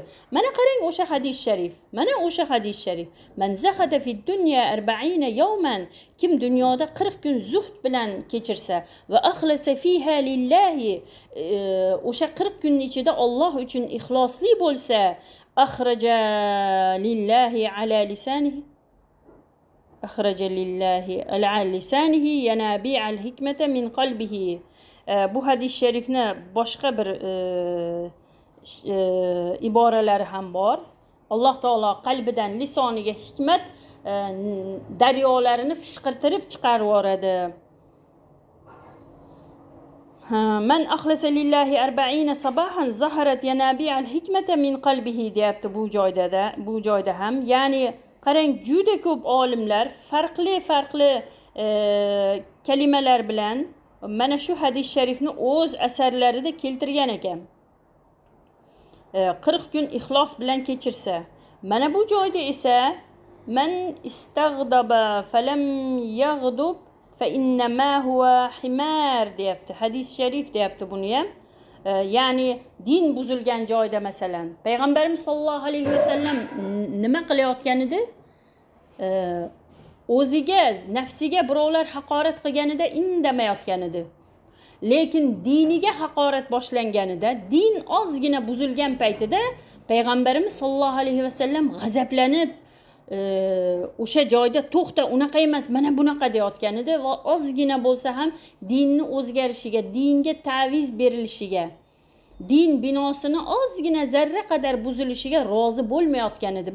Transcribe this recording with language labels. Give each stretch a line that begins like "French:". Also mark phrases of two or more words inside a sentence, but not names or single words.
Uzbek: Mana qarang o'sha hadis sharif. Mana o'sha hadis sharif.
Arabic: من زهد في الدنيا 40 يوما.
Uzbek: Kim dunyoda 40 kun zuhd bilan kechirsa
Arabic: وأخلص فيها لله,
Uzbek: o'sha 40 kunning ichida Alloh uchun ixlosli bo'lsa,
Arabic: أخرج لله على لسانه أخرج لله على لسانه ينابيع الحكمة من قلبه.
Uzbek: Bu hadis sharifni boshqa bir iboralari ham bor. Alloh taolo qalbidan lisoniga hikmat daryolarini fishqirtirib chiqarib yoradi.
Arabic: من أخلص لله 40 صباحا ظهرت ينابيع الحكمة من قلبه
Uzbek: deyapti bu joyda ham. Ya'ni qarang, juda ko'p olimlar farqli kalimalar bilan mana shu hadis sharifni o'z asarlarida keltirgan ekan. 40 kun ixlos bilan kechirsa. Mana bu joyda esa
Arabic: من استغضب فلم يغضب فإنما هو حمار
Uzbek: deyapti. Hadis sharif deyapti buni ham. Ya'ni din buzilgan joyda masalan Payg'ambarimiz
Arabic: صلى الله عليه وسلم
Uzbek: nima qilayotgan edi? O'ziga, nafsiga birovlar haqorat qilganida indamayotgan edi. Lekin diniga haqorat boshlanganida, din ozgina buzilgan paytida Payg'ambarimiz
Arabic: صلى الله عليه وسلم
Uzbek: g'azablanib, o'sha joyda to'xta, unaqa emas, mana bunaqa deyotgan edi va ozgina bo'lsa ham dinni o'zgarishiga, dinga ta'viz berilishiga, din binosini ozgina zarra qadar buzilishiga rozi bo'lmayotgan edi.